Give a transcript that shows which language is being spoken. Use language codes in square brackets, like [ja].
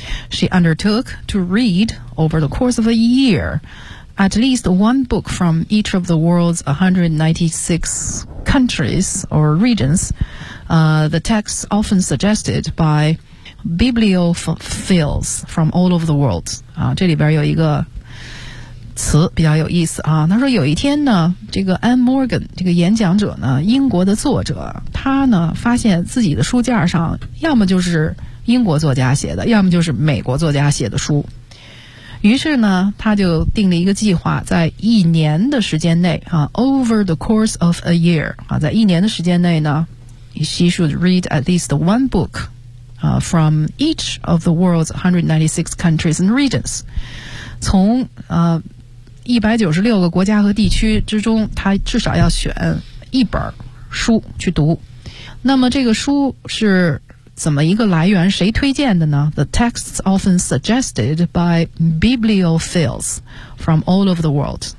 [en] She undertook to read over the course of a year at least one book from each of the world's 196 countries or regions. The texts often suggested by bibliophiles from all over the world. [zh] 这里边有一个词比较有意思啊，他说有一天呢，这个 Ann Morgan 这个演讲者呢，英国的作者，他呢发现自己的书架上要么就是英国作家写的，要么就是美国作家写的书。于是呢，他就定了一个计划，在一年的时间内啊 [en] ，over the course of a year 啊， [zh] 在一年的时间内呢 [en] ，she should read at least one book 啊 from each of the world's 196 countries and regions。 [zh] 从196个国家和地区之中，他至少要选一本书去读。那么这个书是怎么一个来源，谁推荐的呢？ [en] The texts often suggested by bibliophiles from all over the world.